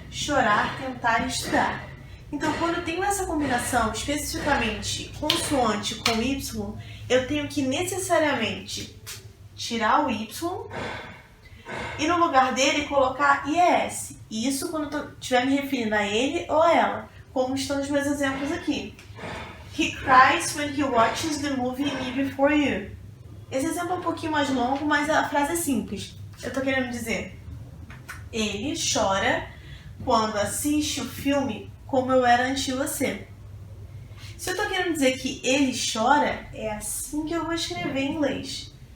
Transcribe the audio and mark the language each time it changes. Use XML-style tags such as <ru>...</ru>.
<pt>Chorar, tentar e estudar. Então, quando eu tenho essa combinação, especificamente consoante com Y, eu tenho que necessariamente tirar o Y e no lugar dele colocar IES. Isso quando eu estiver me referindo a ele ou a ela, como estão os meus exemplos aqui.</pt> <en>He cries when he watches the movie Me Before You.</en> <pt>Esse exemplo é um pouquinho mais longo, mas a frase é simples. Eu tô querendo dizer, ele chora quando assiste o filme Como Eu Era Antes de Você. Se eu tô querendo dizer que ele chora, é assim que eu vou escrever em inglês.</pt>